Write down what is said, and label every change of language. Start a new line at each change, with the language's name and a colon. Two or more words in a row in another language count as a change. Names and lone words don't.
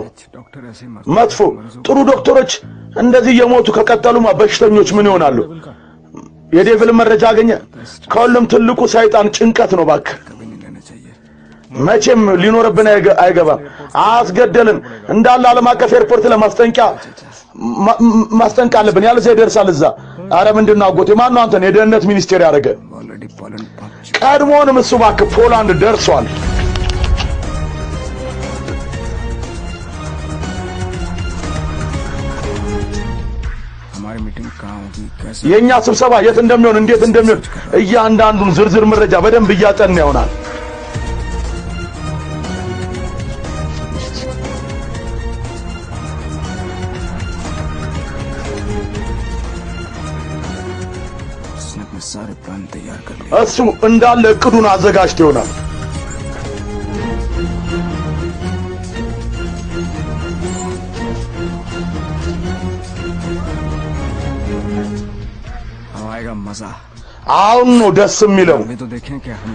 Hindi: डॉक्टर ऐसे ही
Amharic: መጥፎ ጥሩ ዶክተሮች እንደዚህ የሞቱ ከቀጠሉማ በሽተኞች ምን ይሆናሉ የዴቪል መረጃ አገኘ ከሁሉም ትልቁ ሰይጣን ጭንቀት ነው ባክ
Hindi: कभी नहीं लेना चाहिए
Amharic: መቼም ሊኖርብን አይገባም አስገደልን እንዳለ ዓለም አቀፍ ኤርፖርት ለማስጠንቂያ ማስጠንቂያ አለብን ያለ ዘይ ደርሳል እዛ አረ ምንድነው አጎቴ ማን ነው አንተን የደህንነት ሚኒስቴር ያደረገ
Hindi: ऑलरेडी पोलैंड पहुंच
Amharic: ቀድሞውንም እሱ ባክ ፖላንድ ደርሷል
Hindi: हमारी मीटिंग कहाँ होगी कैसे
Amharic: የኛ ስብሰባ የት እንደሚሆን እንዴት እንደሚሆን እያንዳንዱን ዝርዝር መረጃ በደንብ እያጠና ይሆናል
Hindi: उसने अपने सारे प्लान तैयार कर लिए
Amharic: እሱ እንዳለ እቅዱን አዘጋጅቶ ይሆናል
Hindi: अब आएगा मजा
Amharic: አሁን ነው ደስ የሚለው
Hindi: अभी तो देखें कि हम